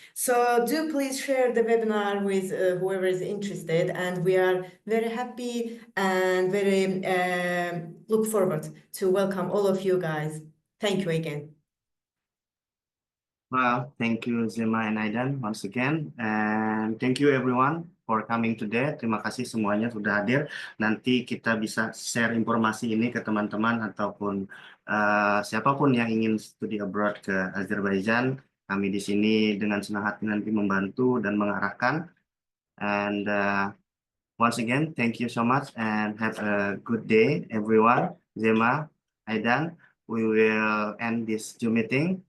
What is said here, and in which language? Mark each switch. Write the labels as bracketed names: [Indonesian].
[English] So do please share the webinar with whoever is interested, and we are very happy and very look forward to welcome all of you guys. Thank you again. Well, thank you Zema and Aidan once again, and thank you everyone for coming today. [Indonesian] Terima kasih semuanya sudah hadir. Nanti kita bisa share informasi ini ke teman-teman ataupun siapapun yang ingin studi abroad ke Azerbaijan. Kami di sini dengan senang hati nanti membantu dan mengarahkan. [English] And once again, thank you so much and have a good day, everyone. Zema, Aidan. We will end this Zoom meeting.